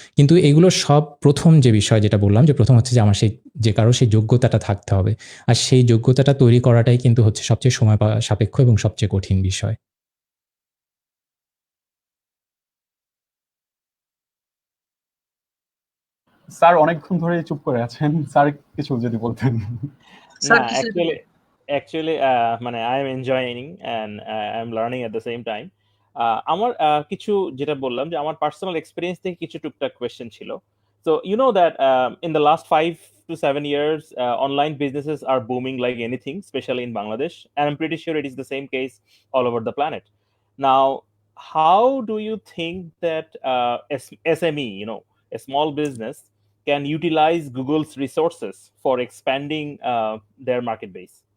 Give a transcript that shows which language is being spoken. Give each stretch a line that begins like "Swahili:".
Bangla: কিন্তু এগুলো সব প্রথম যে বিষয় যেটা বললাম, যে প্রথম হচ্ছে যে আমার যে কারো সেই যোগ্যতাটা থাকতে হবে, আর সেই যোগ্যতাটা তৈরি করাটাই কিন্তু হচ্ছে সবচেয়ে সময় সাপেক্ষ এবং সবচেয়ে কঠিন বিষয়। স্যার অনেকক্ষণ ধরে চুপ করে আছেন, স্যার কিছু যদি বলতেন।
English: না, actually মানে I am enjoying and I am learning at the same time.
Bangla: আমার কিছু যেটা বললাম যে আমার পার্সোনাল এক্সপেরিয়েন্স থেকে কিছু টুকটাক কোয়েশ্চেন ছিল।
English: So you know that in the last 5 to 7 years, online businesses are booming like anything, especially in Bangladesh, and I'm pretty sure it is the same case all over the planet. Now, how do you think that SME, a small business, can utilize Google's resources for expanding their market base?